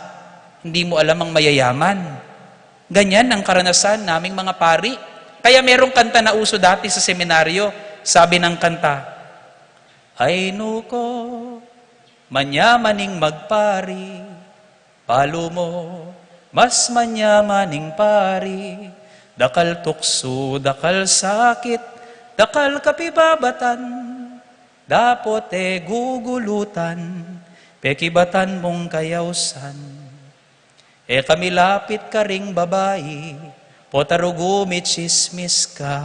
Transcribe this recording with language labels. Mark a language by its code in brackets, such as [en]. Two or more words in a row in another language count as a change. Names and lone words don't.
[tl] Hindi mo alam ang mayayaman. Ganyan ang karanasan naming mga pari. Kaya merong kanta na uso dati sa seminaryo. Sabi ng kanta, [pam] ay nuko, manyamaning magpari, palo mo, mas manyamaning pari, dakal tukso, dakal sakit, dakal kapibabatan, dapote gugulutan, pekibatan mong kayawsan. E kami lapit ka ring babae, potarugumi chismis ka.